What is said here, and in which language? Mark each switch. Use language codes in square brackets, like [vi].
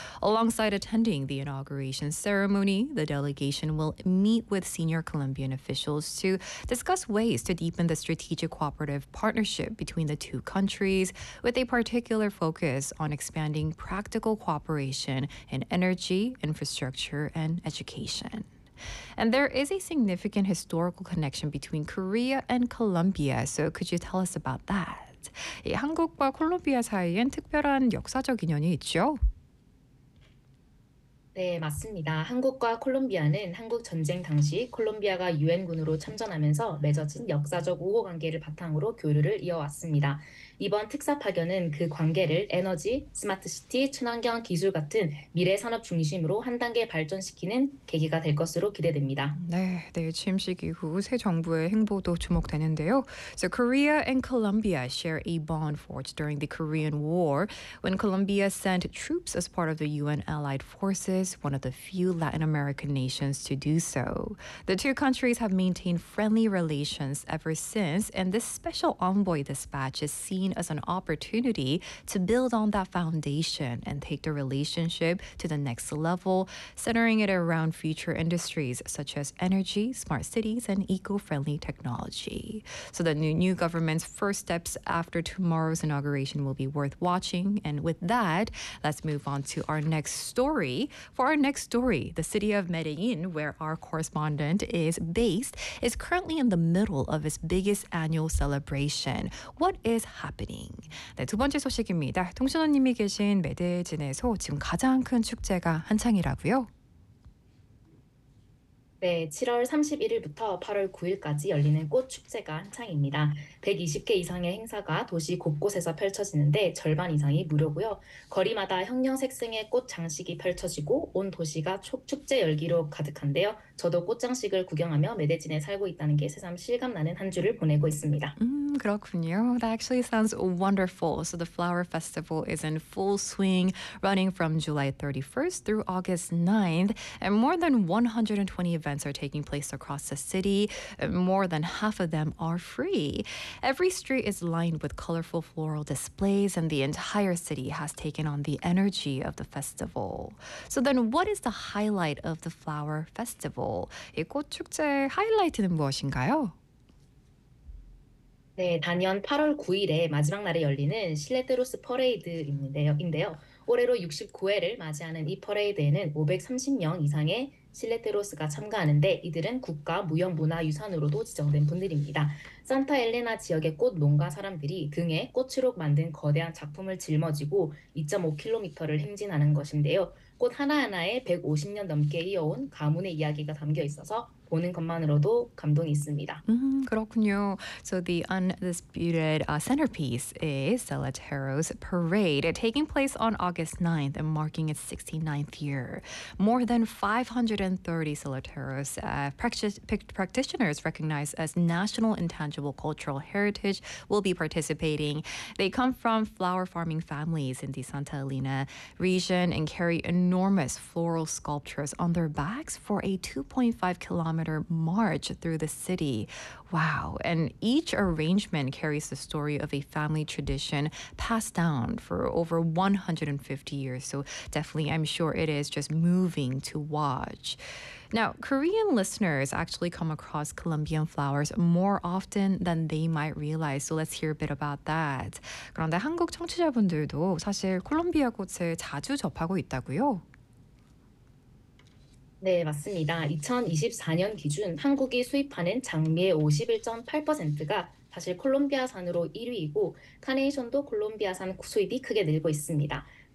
[en] Alongside attending the inauguration ceremony, the delegation will meet with senior Colombian officials to discuss ways to deepen the strategic cooperative partnership between the two countries, with a particular focus on expanding practical cooperation in energy, infrastructure, and education. And there is a significant historical connection between Korea and Colombia, so could you tell us about that? [ko] 예, 한국과 콜롬비아 사이엔 특별한 역사적 인연이 있죠? 네, 맞습니다. 한국과 콜롬비아는 한국 전쟁 당시 콜롬비아가 유엔군으로 참전하면서 맺어진 역사적 우호관계를 바탕으로 교류를 이어왔습니다. 이번 특사 파견은 그 관계를 에너지, 스마트시티, 친환경 기술 같은 미래 산업 중심으로 한 단계 발전시키는 계기가 될 것으로 기대됩니다. 네, 취임식 이후 새 정부의 행보도 주목되는데요. [en] So Korea and Colombia share a bond forged during the Korean War when Colombia sent troops as part of the UN Allied Forces, one of the few Latin American nations to do so. The two countries have maintained friendly relations ever since, and this special envoy dispatch is seen as an opportunity to build on that foundation and take the relationship to the next level, centering it around future industries such as energy, smart cities, and eco-friendly technology. So the new government's first steps after tomorrow's inauguration will be worth watching. And with that, let's move on to our next story. For our next story, the city of Medellin, where our correspondent is based, is currently in the middle of its biggest annual celebration. What is happening? [ko] 네, 두 번째 소식입니다. 통신원님이 계신 메데진에서 지금 가장 큰 축제가 한창이라고요? 네, 7월 31일부터 8월 9일까지 열리는 꽃 축제가 한창입니다. 120개 이상의 행사가 도시 곳곳에서 펼쳐지는데 절반 이상이 무료고요. 거리마다 형형색색의 꽃 장식이 펼쳐지고 온 도시가 축제 열기로 가득한데요. 저도 꽃 장식을 구경하며 메데진에 살고 있다는 게 새삼 실감나는 한 주를 보내고 있습니다. 그렇군요. [en] That actually sounds wonderful. So the Flower Festival is in full swing, running from July 31st through August 9th, and more than 120 events are taking place across the city. More than half of them are free. Every street is lined with colorful floral displays, and the entire city has taken on the energy of the festival. So then, what is the highlight of the Flower Festival? [ko] 이 꽃축제 하이라이트는 무엇인가요? 네, 단연 8월 9일에 마지막 날에 열리는 실레드로스 퍼레이드인데요. 올해로 69회를 맞이하는 이 퍼레이드에는 530명 이상의 실레드로스가 참가하는데 이들은 국가 무형문화유산으로도 지정된 분들입니다. 산타 엘레나 지역의 꽃 농가 사람들이 등에 꽃으로 만든 거대한 작품을 짊어지고 2.5km를 행진하는 것인데요. 꽃 하나하나에 150년 넘게 이어온 가문의 이야기가 담겨 있어서 보는 것만으로도 감동이 있습니다. 그렇군요. [en] So the undisputed centerpiece is Selateros Parade, taking place on August 9th and marking its 69th year. More than 530 Selateros practitioners recognized as National Intangible Cultural Heritage will be participating. They come from flower farming families in the Santa Elena region and carry enormous floral sculptures on their backs for a 2.5-kilometer march through the city. Wow, and each arrangement carries the story of a family tradition passed down for over 150 years. So definitely, I'm sure it is just moving to watch. Now, Korean listeners actually come across Colombian flowers more often than they might realize. So let's hear a bit about that. [ko] 그런데 한국 청취자분들도 사실 콜롬비아 꽃을 자주 접하고 있다고요? 네, 맞습니다. 2024년 기준 한국이 수입하는 장미의 51.8%가 사실 콜롬비아산으로 1위이고, 카네이션도 콜롬비아산 수입이 크게 늘고 있습니다.